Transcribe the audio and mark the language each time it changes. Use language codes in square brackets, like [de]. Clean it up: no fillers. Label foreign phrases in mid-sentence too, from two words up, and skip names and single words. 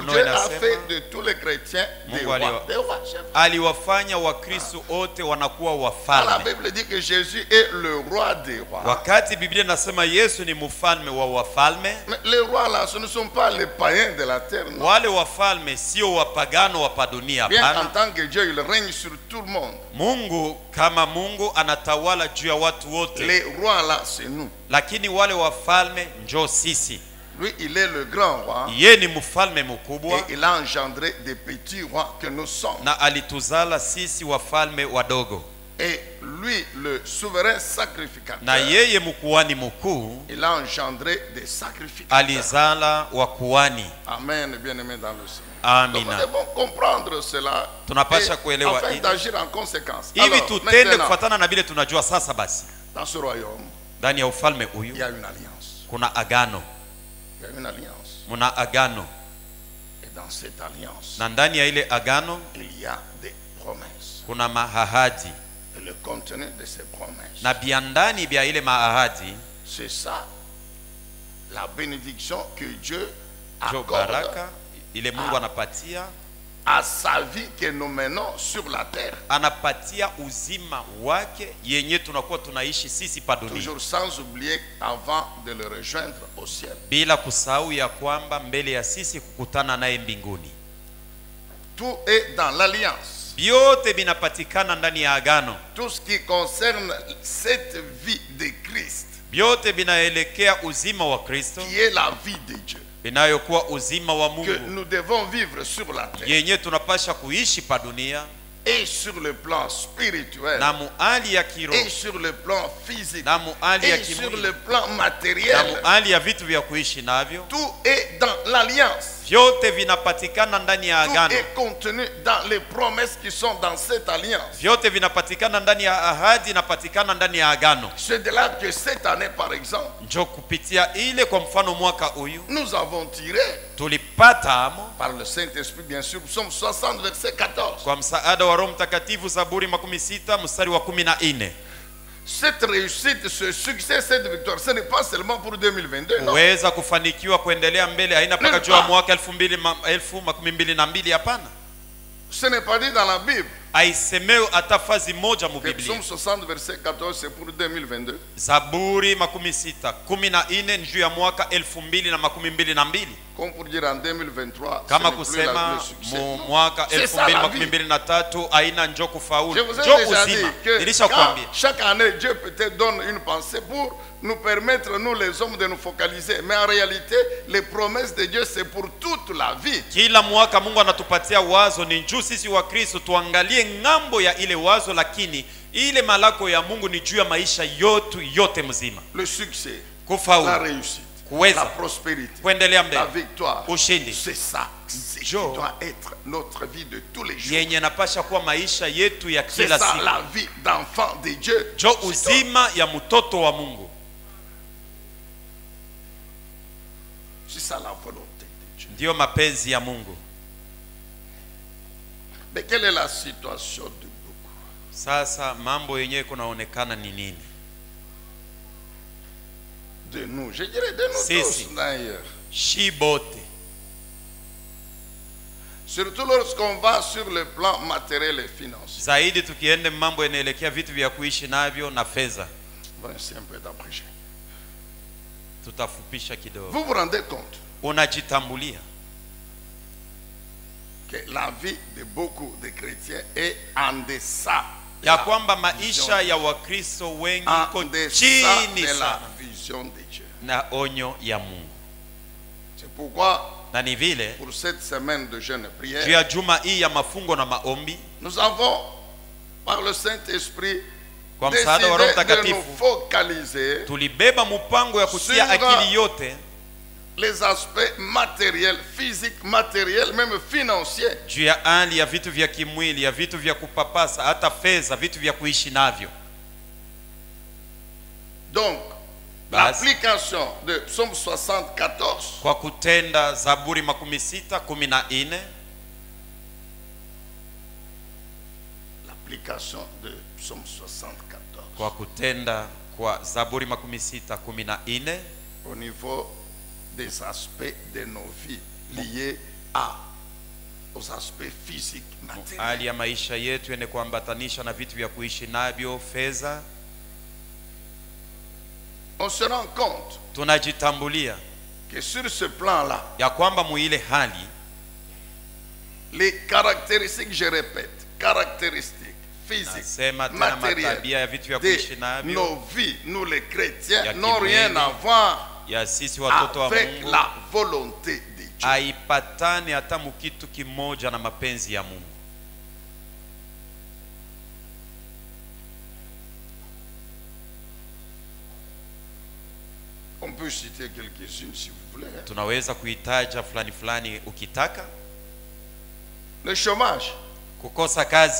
[sw] Ufunuo [fr] Dieu a [sw] inasema, [fr] fait de tous les chrétiens des [sw] Mungu [fr] rois. Des rois. [sw] aliwafanya Wakristo wote wanakuwa [fr] La [sw] wafalme. [fr] Bible dit que Jésus est le roi des rois. [sw] Wakati Biblia inasema Yesu ni mfalme wa wafalme. [fr] Mais les rois là, ce ne sont pas les païens de la terre. Non. [sw] Wale wafalme sio wapagano wa dunia, [fr] Bien [sw] hapana. [fr] en tant que Dieu, il règne sur tout le monde. [sw] Mungu kama Mungu anatawala juu ya watu wote. [fr] Les rois là, c'est nous. [sw] Lakini wale wafalme njo sisi. [fr] Lui, il est le grand roi. [sw] Ye ni mfalme mkubwa. [fr] Et il a engendré des petits rois que nous sommes. [sw] Na alituzala sisi wafalme wadogo. [fr] Et lui, le souverain sacrificateur, [sw] Na yeye mkuhani mkuu, [fr] il a engendré des sacrificateurs. [sw] alizala wakuhani. [fr] Amen, bien-aimé dans le Seigneur. Donc nous [sw] Amina. [fr] devons comprendre cela [sw] Tunapasha kuelewa [fr] afin [sw] hili. [fr] d'agir en conséquence. [sw] Hivi [fr] Alors, [sw] tutende [fr] maintenant, [sw] kufuatana na vile tunajua sasa. Basi [fr] dans ce royaume, [sw] ndani ya ufalme [fr] il [sw] huyu [fr] y a une alliance. [sw] kuna agano, [fr] Il y a une alliance. [sw] muna agano, [fr] Et dans cette alliance, [sw] na ndani ya ile agano [fr] il y a des promesses. [sw] kuna maahadi, [fr] Et le contenu de ces promesses, [sw] na bia ndani bia ile maahadi [fr] c'est ça, la bénédiction que Dieu [sw] jo [fr] accorde [sw] baraka ile Mungu anapatia, [fr] à sa vie que nous menons sur la terre. [sw] anapatia uzima wake yenye tunakuwa tunaishi sisi pa dunia, [fr] Toujours sans oublier avant de le rejoindre au ciel. [sw] bila kusahau ya kwamba mbele ya sisi kukutana naye mbinguni. [fr] Tout est dans l'alliance. [sw] Vyote vinapatikana ndani ya agano, [fr] Tout ce qui concerne cette vie de Christ, [sw] vyote vinaelekea uzima wa Kristo, [fr] qui est la vie de Dieu, [sw] inayokuwa uzima wa [fr] que [sw] Mungu [fr] nous devons vivre sur la terre. [sw] yenye tunapasha kuishi pa dunia, [fr] Et sur le plan spirituel, [sw] na muali ya kiroho, [fr] et sur le plan physique, [sw] na muali ya [fr] et sur [sw] kimwili, [fr] le plan [sw] na [fr] matériel. [sw] muali ya vitu vya kuishi navyo. [fr] Tout est dans l'alliance. [sw] Vyote vinapatikana ndani ya [fr] Tout [sw] agano, [fr] est contenu dans les promesses qui sont dans cette alliance. [sw] vyote vinapatikana ndani ya ahadi, inapatikana ndani ya agano. [fr] C'est de là que cette année, par exemple, [sw] Njo kupitia ile, kwa mfano mwaka huyu [fr] nous avons tiré [sw] tulipata amo [fr] par le Saint-Esprit, bien sûr, Psaume 60, verset 14. [sw] kwa msaada wa Roho Mtakatifu, Zaburi 60 mstari wa 14. [fr] Cette réussite, ce succès, cette victoire, ce n'est pas seulement pour 2022. Non. [sw] Kuweza kufanikiwa kuendelea mbele haina mpaka juu ya mwaka 2022, hapana. [fr] Ce n'est pas dit dans la Bible. [sw] Aisemeo hata fazi moja [fr] Le [sw] mubiblia. [fr] Psaume 60, verset 14, c'est pour 2022. [sw] Zaburi 60:14 ni juu ya mwaka 2022, [fr] Comme pour dire en 2023, [sw] kama [fr] ce n'est plus [sw] kusema [fr] le succès. [sw] mu [fr] Non. [sw] mwaka [fr] C'est ça, la vie. [sw] 2023 aina njo [fr] Je [sw] kufaulu, [fr] vous ai [sw] njo [fr] déjà dit [sw] uzima. [fr] que [sw] Nilishakwambia [fr] chaque année, Dieu peut-être donne une pensée pour nous permettre, nous les hommes, de nous focaliser. Mais en réalité, les promesses de Dieu, c'est pour toute la vie. [sw] kila mwaka Mungu anatupatia wazo, ni juu sisi wa Kristo tuangalie ngambo ya ile wazo, lakini ile malako ya Mungu ni juu ya maisha yote mzima. [fr] Le succès, [sw] Kufaulu, [fr] la réussite, [sw] kuweza [fr] la prospérité, [sw] kuendelea [fr] la [sw] mbele, [fr] victoire. [sw] ushindi, [fr] C'est ça. C'est qui Joe. doit être notre vie de tous les jours. [sw] yenye napasha kuwa maisha yetu ya [fr] C'est [sw] kila [fr] ça [sw] siku, [fr] la vie d'enfant de Dieu. [sw] jo [fr] C'est [sw] uzima ya mtoto wa Mungu. [fr] ça la volonté de Dieu. [sw] Ndiyo mapenzi ya Mungu. [fr] Mais quelle est la situation de beaucoup? [sw] Sasa mambo yenyewe kunaonekana ni nini? [fr] De nous, je dirais de nous [sw] Sisi. [fr] tous d'ailleurs. [sw] Shibote. [fr] Surtout lorsqu'on va sur le plan matériel et financier. [sw] Zaidi tukiende mambo yanaelekea vitu vya kuishi navyo na fedha. [fr] On va essayer un peu d'approcher. [sw] Tutafupisha kidogo. [fr] Vous vous rendez compte [sw] Unajitambulia [fr] que la vie de beaucoup de chrétiens est en deçà de [sw] ya [fr] la [sw] kwamba [fr] vision, [sw] maisha ya Wakristo wengi [fr] en [sw] iko [fr] deçà [sw] chini [fr] de la [sw] sana [fr] vision de Dieu. [sw] na onyo ya Mungu. [fr] C'est pourquoi [sw] Na ni vile [fr] pour cette semaine de jeûne et [sw] juu [fr] prière, [sw] ya juma hii ya mafungo na maombi, [fr] nous avons par le Saint-Esprit [sw] kwa msaada wa Roho [fr] décidé de nous [sw] Mtakatifu [fr] focaliser [sw] tulibeba mpango ya kutia [fr] Sur [sw] akili yote [fr] les aspects matériels, physiques, matériels, même financiers. [sw] juu ya hali ya vitu vya kimwili, ya vitu vya kupapasa, hata fedha, vitu vya kuishi navyo. [fr] Donc, [sw] Basi. [fr] l'application de Psaume 74 [sw] Kwa kutenda Zaburi 60:14, [fr] l'application de Psaume 74 [sw] kwa kutenda Kwa Zaburi 16:14 [fr] au niveau des aspects de nos vies liés aux aspects physiques, matériels. [sw] hali ya maisha yetu yenye kuambatanisha na vitu vya kuishi navyo, fedha. [fr] On se rend compte [sw] Tunajitambulia [fr] que sur ce plan-là, [sw] ya kwamba muile hali [fr] les caractéristiques, je répète, caractéristiques physiques, [sw] nasema tena matabia ya [fr] matérielles [sw] vitu vya kuishi [fr] de [sw] navyo [fr] nos vies, nous les chrétiens, [sw] ya [fr] n'ont rien [sw] kimwili, [fr] à voir [sw] ya sisi watoto wa [fr] avec [sw] Mungu [fr] la volonté de Dieu. [sw] haipatani hata mukitu kimoja na mapenzi ya Mungu. [fr] On peut citer quelques-unes si vous voulez. [sw] Tunaweza kuitaja fulani fulani ukitaka. [fr] Le chômage [sw] Kukosa kazi